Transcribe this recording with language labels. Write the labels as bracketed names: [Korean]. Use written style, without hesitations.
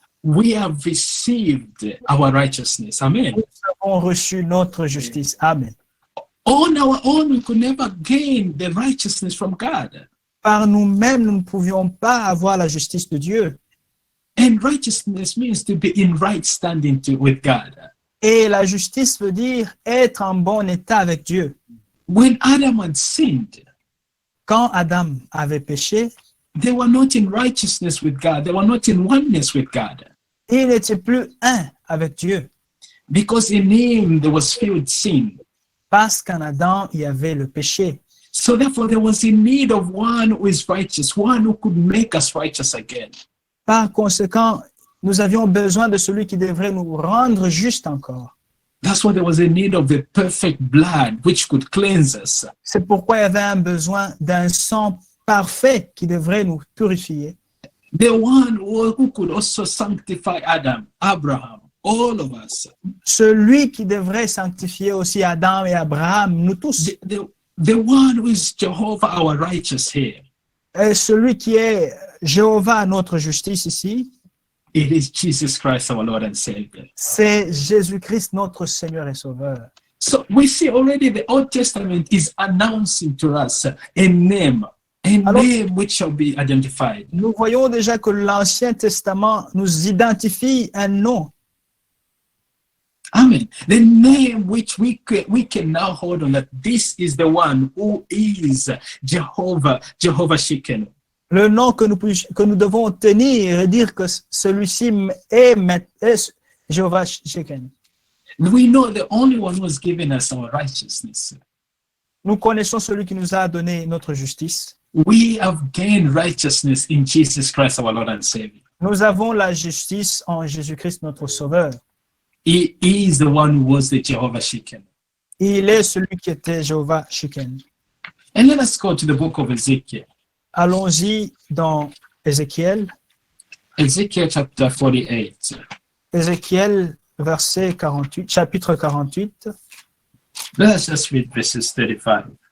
[English] we have received our righteousness. Amen. [French] nous avons reçu notre justice. [English] Amen. On our own, we could never gain the righteousness from God. [French] Par nous-mêmes, nous ne pouvions pas avoir la justice de Dieu. [English] And righteousness means to be in right standing with God. [French] Et la justice veut dire être en bon état avec Dieu. [English] When Adam had sinned, [French] Quand Adam avait péché, [English] they were not in righteousness with God. They were not in oneness with God. [French] il n'était plus un avec Dieu. [English] Because in him there was filled sin. [French] Parce qu'en Adam, il y avait le péché. [English] So therefore there was in need of one who is righteous, one who could make us righteous again. [French] Par conséquent, nous avions besoin de celui qui devrait nous rendre justes encore. [English] That's why there was a need of the perfect blood which could cleanse us. [French] C'est pourquoi il y avait un besoin d'un sang parfait qui devrait nous purifier. [English] The one who could also sanctify Adam, Abraham, all of us. [French] Celui qui devrait sanctifier aussi Adam et Abraham, nous tous. [English] The one who is Jehovah our righteous here. [French] Et celui qui est Jéhovah notre justice ici, [English] It is Jesus Christ our Lord and Savior. [French] c'est Jésus-Christ notre Seigneur et Sauveur. [English] So we see already the Old Testament is announcing to us a name which shall be identified. [French] Nous voyons déjà que l'Ancien Testament nous identifie un nom. [English] Amen. The name which we can now hold on, that this is the one who is Jehovah Shikenu. [French] Le nom que nous devons tenir et dire que celui-ci est Jéhovah Sheken. [English] We know the only one who has given us our righteousness. [French] Nous connaissons celui qui nous a donné notre justice. [English] We have gained righteousness in Jesus Christ our Lord and Savior. [French] Nous avons la justice en Jésus-Christ notre Sauveur. [English] He is the one who was the Jehovah Shikenu. [French] Il est celui qui était Jéhovah Sheken. [English] And let us go to the book of Ezekiel. [French] Allons-y dans Ézéchiel. [English] Ezekiel chapter 48. [French] Ézéchiel chapitre 48, [English] Let us just read verses 35.